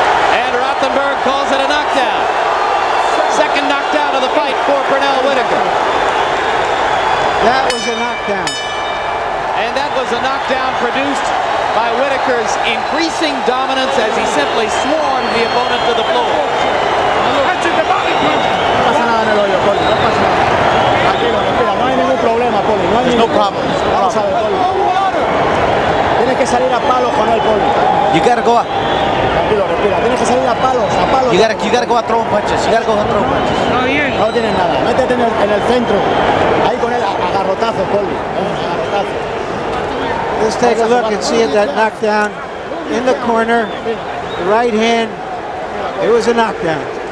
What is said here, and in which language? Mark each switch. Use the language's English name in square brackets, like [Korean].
[English] And Rothenberg calls it a knockdown. Second knockdown of the fight for Pernell Whitaker. That was a knockdown. And that was a knockdown produced by Whitaker's increasing dominance as he simply swarmed the opponent to the floor. [Spanish] No pasa nada en el hoyo, Poli. No pasa nada. Tranquilo, respira. No hay ningún problema, Poli. No hay ningún problema. Vamos a ver, Poli. Tienes que salir a palos con él, Poli. [English] You gotta go up. [Spanish] Tranquilo, respira. Tienes que salir a palos, a palos. [English] You gotta go a throwing punches. You gotta go a throwing punches. [Spanish] No tienes nada. Métete en el centro. Ahí con él a garrotazos, Poli. Garrotazos. [English] Let's take a look and see that knockdown in the corner. The right hand. It was a knockdown.